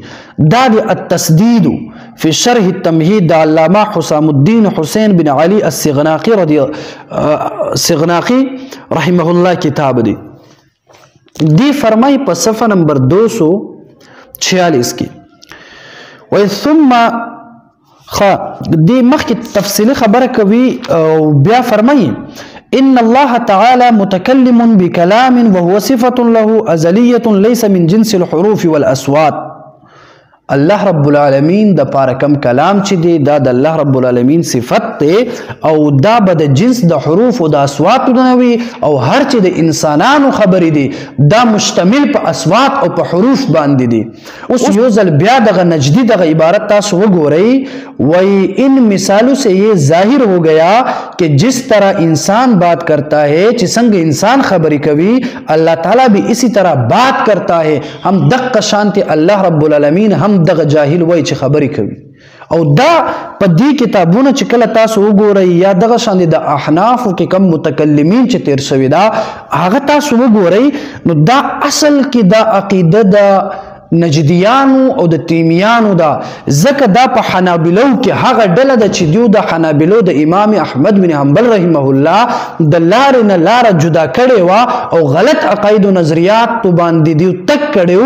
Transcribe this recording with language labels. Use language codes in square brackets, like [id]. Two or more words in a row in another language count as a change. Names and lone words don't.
[ps] دا د التسدید فی شرح التمهید د علامه حسام الدین حسین بن علی السغناقی رحمه الله کتاب دی. دی فرمای په صفحه نمبر 246 کې و ثم دی مخکې تفصیلی خبره کوي او بیا فرمایي [ar] ان الله تعالى متكلم بكلام وهو صفة له ازلية ليس من جنس الحروف والاصوات. [ps] الله رب العالمین د پاره کم کلام چې دی دا د الله رب العالمین صفت دی او دا به د جنس د حروف او د اصواتو نه وي او هر چې د انسانانو خبرې دي دا مشتمل په اصوات او په حروف باندې دي. اوس یو ځل بیا دغه نجدي دغه عبارت تاسو وګورئ [ur] وی ان مثالوں سے یہ ظاہر ہو گیا کہ جس طرح انسان بات کرتا ہے [ps] چې څنګه انسان خبرې کوي [ur] الله تعالی بھی اسی طرح بات کرتا ہے. [ps] هم دغه شانتي الله رب العالمین هم دغه جاهل وای چې خبرې کوي او دا په دې کتابونو چې کله تاسو وګورئ یا دغه شان د احناف کې کم متکلمین چې تیر شوی دا هغه تاسو وګورئ نو دا اصل کې دا عقیده دا نجدیانو او د تیمیانو دا ځکه دا په حنابلو کې هغه ډله ده چې دیو د حنابلو د امام احمد بن حنبل رحمه الله د لارې نه لاره جدا کړې وه او غلط عقاید و نظریات باندې دیو تک کړی و.